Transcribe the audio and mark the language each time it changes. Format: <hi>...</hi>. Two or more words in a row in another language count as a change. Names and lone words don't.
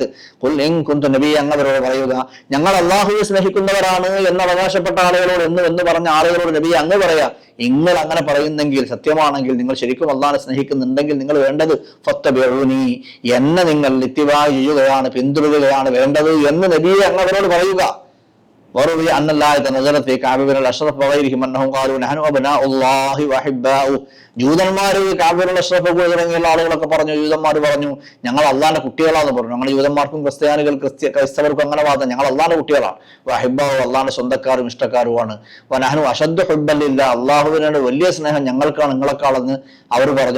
<ar>قل إن كنتم,</ar> <ml>നബി അങ്ങവരോട് പറയുക ഞങ്ങൾ അള്ളാഹുവെ സ്നേഹിക്കുന്നവരാണ് എന്ന് അവകാശപ്പെട്ട ആളുകളോട് എന്ന് പറഞ്ഞ ആളുകളോട് നബി അങ്ങ് പറയാ, നിങ്ങൾ അങ്ങനെ പറയുന്നെങ്കിൽ, സത്യമാണെങ്കിൽ, നിങ്ങൾ ശരിക്കും അള്ളാഹിനെ സ്നേഹിക്കുന്നുണ്ടെങ്കിൽ നിങ്ങൾ വേണ്ടത് ഫത്തബിഊനി, എന്നെ നിങ്ങൾ ഇത്തിബാ ചെയ്യുകയാണ്, പിന്തുടരുകയാണ് വേണ്ടത് എന്ന് നബിയെ അങ്ങ് അവരോട് പറയുക.</ml> <ar>وروي أن الآية نزلت في كعب بن الأشرف وغيرهم أنهم قالوا نحن أبناء الله وأحباؤه.</ar> <ml>ജൂതന്മാർ കഅബ് ബിൻ അഷ്റഫ് തുടങ്ങിയുള്ള ആളുകളൊക്കെ പറഞ്ഞു, ജൂതന്മാർ പറഞ്ഞു ഞങ്ങൾ അള്ളാഹിന്റെ കുട്ടികളാണെന്ന് പറഞ്ഞു. ഞങ്ങൾ ജൂതന്മാർക്കും ക്രൈസ്തവർക്കും അങ്ങനെ വാദം, ഞങ്ങൾ അള്ളാഹിന്റെ കുട്ടികളാണ്. വഹിബ്ബാഹു, അള്ളാഹിന്റെ സ്വന്തക്കാരും ഇഷ്ടക്കാരുമാണ്.</ml> <ar>ونحن أشد حبا لله,</ar> <ml>അള്ളാഹുവിനോട് വലിയ സ്നേഹം ഞങ്ങൾക്കാണ് നിങ്ങളെക്കാളെന്ന് അവർ പറഞ്ഞു.</ml>